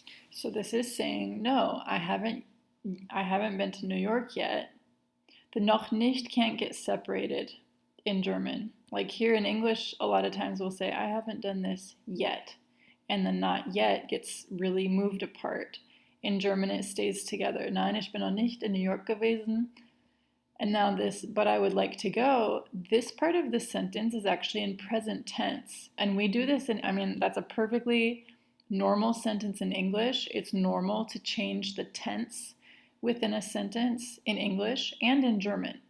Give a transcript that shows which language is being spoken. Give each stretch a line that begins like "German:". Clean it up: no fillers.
English: So this is saying, no, I haven't been to New York yet. The noch nicht can't get separated in German. Like here in English, a lot of times we'll say, I haven't done this yet. And the not yet gets really moved apart. In German, it stays together.
German: Nein, ich bin noch nicht in New York gewesen.
English: And now this, but I would like to go, this part of the sentence is actually in present tense. And we do this that's a perfectly normal sentence in English. It's normal to change the tense within a sentence in English and in German.